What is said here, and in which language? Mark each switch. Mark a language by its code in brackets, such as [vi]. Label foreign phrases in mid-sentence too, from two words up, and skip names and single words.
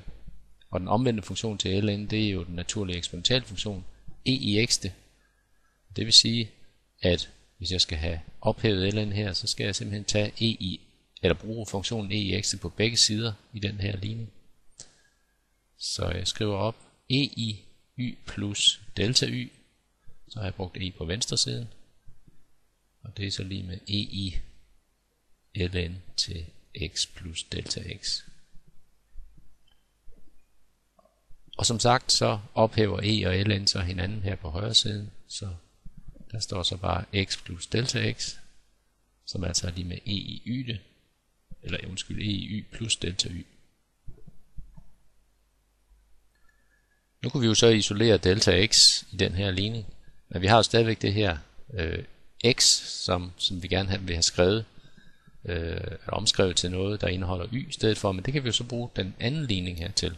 [da] Og den omvendte funktion til ln, det er jo den naturlige eksponentielle funktion e i x. Det vil sige, at hvis jeg skal have ophævet ln her, så skal jeg simpelthen tage bruge funktionen e i x på begge sider i den her ligning. Så jeg skriver op e i y plus delta y, så har jeg brugt e på venstre siden, og det er så lige med e i ln til x plus delta x. Og som sagt, så ophæver e og ln så hinanden her på højre siden, så der står så bare x plus delta x, som altså er lige med e i y, e i y plus delta y. Nu kan vi jo så isolere delta x i den her ligning, men vi har jo stadigvæk det her x, som vi gerne vil have skrevet, omskrevet til noget, der indeholder y i stedet for, men det kan vi jo så bruge den anden ligning her til.